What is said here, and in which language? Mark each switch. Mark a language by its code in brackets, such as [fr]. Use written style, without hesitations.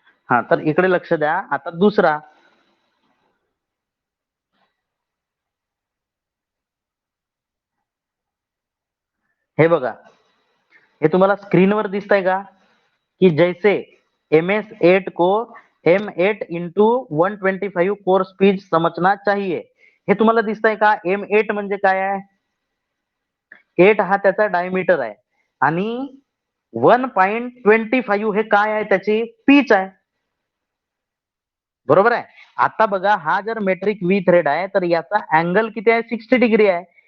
[mr] हा, तर इकडे लक्ष द्या आता. दुसरा, हे बघा, हे तुम्हाला स्क्रीनवर दिसतंय का? [hi] कि जैसे MS8 को M8 इंटू 125 कोर स्पीड समझना चाहिए. [mr] हे तुम्हाला दिसतंय का? M8 म्हणजे काय आहे? 8 हा त्याचा डायमीटर आहे आणि 1.25 हे काय आहे? त्याची पीच आहे, बरोबर आहे. आता बघा, हा जर मेट्रिक वी थ्रेड आहे तर याचा अँगल किती आहे? 60 डिग्री आहे.